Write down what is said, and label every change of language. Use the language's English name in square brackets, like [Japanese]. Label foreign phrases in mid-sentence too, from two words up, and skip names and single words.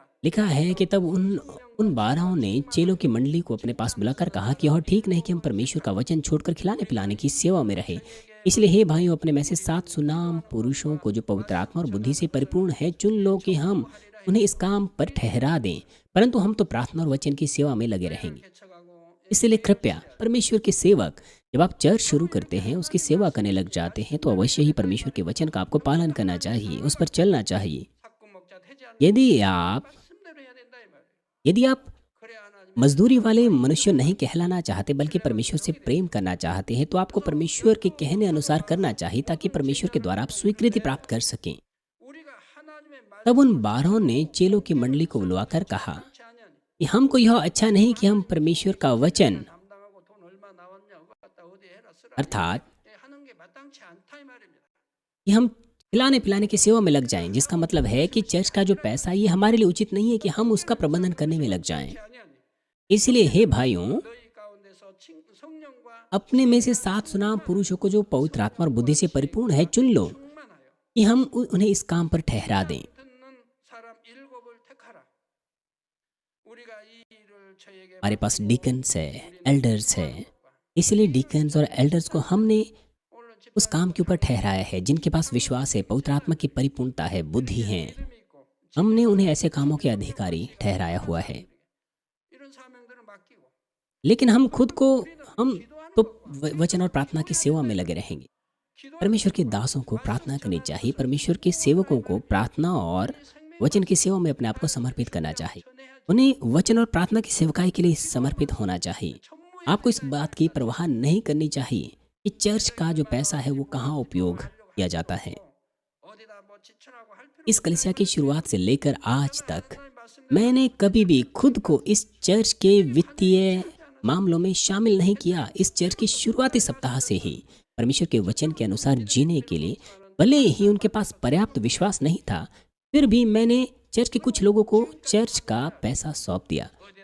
[Hindi] लिखा है कि तब उन 12 ने चेलों की मंडली को अपने पास बुलाकर कहा कि यह ठीक नहीं कि हम परमेश्वर का वचन छोड़कर खिलाने पिलाने की सेवा में रहे। इसलिए हे भाइयों, अपने में से 7 सुनाम पुरुषों को जो पवित्र आत्मा और बुद्धि से परिपूर्ण है चुन लो, कि हम उन्हें इस काम पर ठहरा दें, परंतु हम तो प्रार्थना और वचन की सेवा में लगे रहेंगे। [Korean] 개척하고 [Hindi] इसलिए कृपया परमेश्वर के सेवक, जब आप चर्च शुरू करते हैं, उसकी सेवा करने लग जाते हैं, तो अवश्य ही परमेश्वर के वचन का आपको पालन करना चाहिए, उस पर चलना चाहिए। [Korean] 사꾼 목자 되지 않는 [Hindi] यदि आप [Korean] 말씀대로 해야 된다 이 말이에요. [Hindi] यदि आप [Korean] 그래야 하나님 [Hindi] मजदूरी वाले मनुष्य नहीं कहलाना चाहते, बल्कि परमेश्वर से प्रेम करना चाहते हैं, तो आपको परमेश्वर के कहने अनुसार करना चाहिए, ताकि परमेश्वर के द्वारा आप स्वीकृति प्राप्त कर सकें। [Korean] 우리가 하나님의 말 [Hindi] तब उन 12 ने चेलों की मंडली को बुलवाकर कहा [Korean] 치 아니하니 [Hindi] कि हमको यह अच्छा नहीं कि हम परमेश्वर का वचन, [Korean] 담당하고 돈 얼마 나왔냐 그거 갖다 어디 해라 쓰라 [Hindi] अर्थात [Korean] 예, 하는 게 마땅치 않다 이 말입니다. [Hindi] कि हम खिलाने पिलाने की सेवा में लग जाएं, जिसका मतलब है कि चर्च का जो पैसा, ये हमारे लिए उचित नहीं है कि हम उसका प्रबंधन करने में लग जाएं। [Korean] 치 아니하니 [Hindi] इसलिए हे भाइयों, [Korean] 너희 가운데서 성령과 [Hindi] अपने में से 7 सुनाम पुरुषों को जो पवित्र आत्मा और बुद्धि से परिपूर्ण है चुन लो, [Korean] 충만하여 [Hindi] कि हम उन्हें इस काम पर ठहरा दें। [Korean] 듣는 사람 7을 택하라. 우리가 이 일을 저에게 [Hindi] हमारे पास डीकन्स है, एल्डर्स है, इसलिए डीकन्स और एल्डर्स को हमने [Korean] 오늘 집 [Hindi] उस काम के ऊपर ठहराया है, जिनके पास विश्वास है, पवित्र आत्मा की परिपूर्णता है, बुद्धि है। [Korean] 믿음이 있고 [Hindi] हमने उन्हें ऐसे कामों के अधिकारी ठहराया हुआ है। [Korean] 이런 사명들을 맡기고 [Hindi] लेकिन हम खुद को, हम तो वचन और प्रार्थना की सेवा में लगे रहेंगे। [Korean] 기도 [Hindi] परमेश्वर के दासों को प्रार्थना करनी चाहिए, परमेश्वर के सेवकों को प्रार्थना और वचन की सेवा में अपने आप को समर्पित करना चाहिए। उन्हें वचन और प्रार्थना की सेवकाई के लिए समर्पित होना चाहिए। आपको इस बात की परवाह नहीं करनी चाहिए कि चर्च का जो पैसा है वो कहाँ उपयोग किया जाता है। [Korean] 어디다 뭐 지출하고 할 필요 [Hindi] इस कलीसिया की शुरुआत से लेकर आज तक [Korean] 하나님 말씀 [Hindi] मैंने कभी भी खुद को इस चर्च के वित्तीय मामलों में शामिल नहीं किया। इस चर्च की शुरुआती सप्ताह से ही परमेश्वर के वचन के अनुसार जीने के लिए, भले ही उनके पास पर्याप्त विश्वास नहीं था, फिर भी मैंने चर्च के कुछ लोगों को चर्च का पैसा सौंप दिया।